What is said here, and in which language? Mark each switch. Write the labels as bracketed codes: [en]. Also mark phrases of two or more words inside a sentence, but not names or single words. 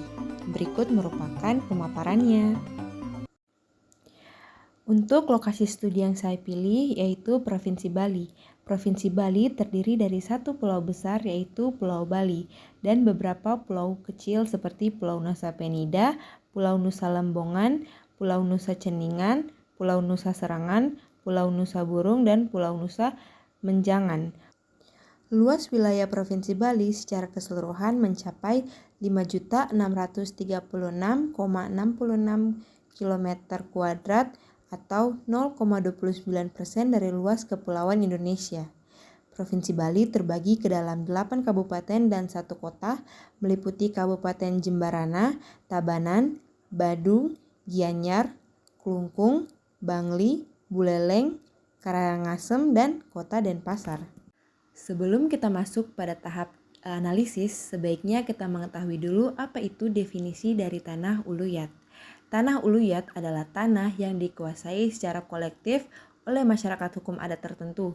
[id] Berikut merupakan pemaparannya. Untuk lokasi studi yang saya pilih yaitu Provinsi Bali. Provinsi Bali terdiri dari satu pulau besar yaitu Pulau Bali dan beberapa pulau kecil seperti Pulau Nusa Penida, Pulau Nusa Lembongan, Pulau Nusa Ceningan, Pulau Nusa Serangan, Pulau Nusa Burung, dan Pulau Nusa Menjangan. Luas wilayah Provinsi Bali secara keseluruhan mencapai 5.636,66 km kuadrat atau 0,29% dari luas kepulauan Indonesia. Provinsi Bali terbagi ke dalam 8 kabupaten dan 1 kota, meliputi Kabupaten Jemberana, Tabanan, Badung, Gianyar, Klungkung, Bangli, Buleleng, Karangasem, dan Kota Denpasar. Sebelum kita masuk pada tahap analisis, sebaiknya kita mengetahui dulu apa itu definisi dari tanah uluyat. Tanah uluyat adalah tanah yang dikuasai secara kolektif oleh masyarakat hukum adat tertentu.